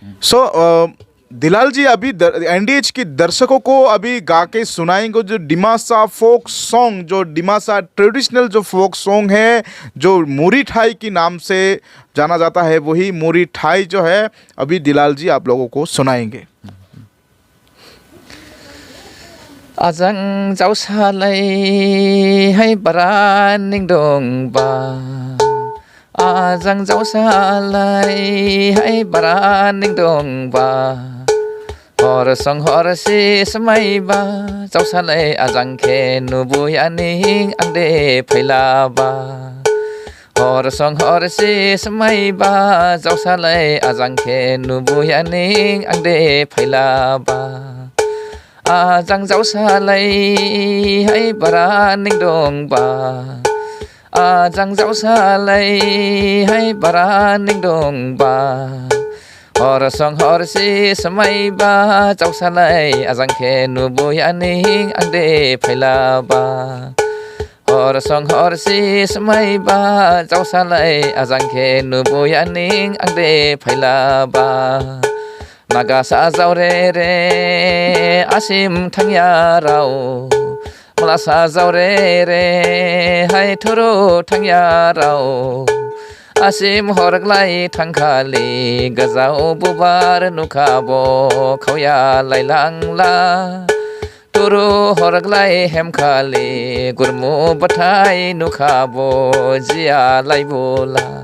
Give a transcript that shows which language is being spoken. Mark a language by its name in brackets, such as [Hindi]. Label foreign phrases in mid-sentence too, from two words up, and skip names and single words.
[Hindi] दिलाल जी अभी NDH की दर्शकों को अभी गा के सुनाएंगे जो डिमासा [English] folk song, [Hindi] जो डिमासा ट्रेडिशनल जो [English] folk song [Hindi] है, जो मूरी ठाई की नाम से जाना जाता है, वही मूरी ठाई जो है अभी दिलाल जी आप लोगों को सुनाएंगे। [Dimasa] Ajang jauh salai hai baraning dong ba, Ajang jauh salai hai baraning dong ba, Hor song hor si semai ba, jauh salai ajang ke nubu yaning angde phaila ba, Hor song hor si semai ba, jauh salai ajang ke nubu yaning angde phaila ba. Ajang jauh salai hai baraning dong ba, आजां जावसालाय हाय बारा निं दंबा हर सं हरसि समायबा जावसालाय आजांखे नुबोयानिं आंदे फायलाबा हर सं हरसि समायबा जावसालाय आजांखे नुबोयानिं आंदे फायलाबा नागा साजावरे रे आसिम थांयाराव मला साजावरे रे हाय थुरु थांयाराव आसिम हरग्लाय थांखालि गोजाव बुबार नुखाबो खावया लायलांला थुरु हरग्लाय हेमखालि गुरमु बाथाय नुखाबो जिया लायबोला